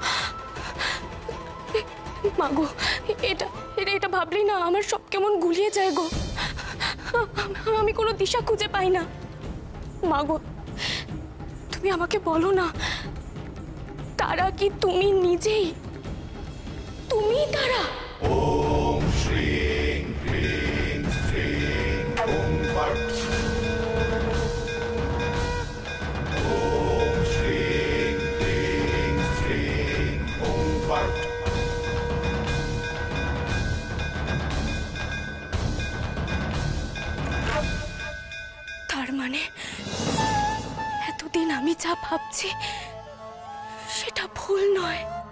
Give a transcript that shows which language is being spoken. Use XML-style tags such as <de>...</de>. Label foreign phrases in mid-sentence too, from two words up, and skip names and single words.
<bn>মা গো, এটা ভাবলি না আমার সব কেমন গুলিয়ে যায় গো। আমি কোনো দিশা খুঁজে পাই না। মা গো, তুমি আমাকে বলো না, তারা কি তুমি নিজেই? তুমি তারা?</bn> <sa>ओम श्रीं ह्रीं श्रीं ओम फट् ओम श्रीं ह्रीं श्रीं ओम फट्</sa> <bn>তার মানে এতদিন আমি যা ভাবছি সেটা ভুল নয়।</bn>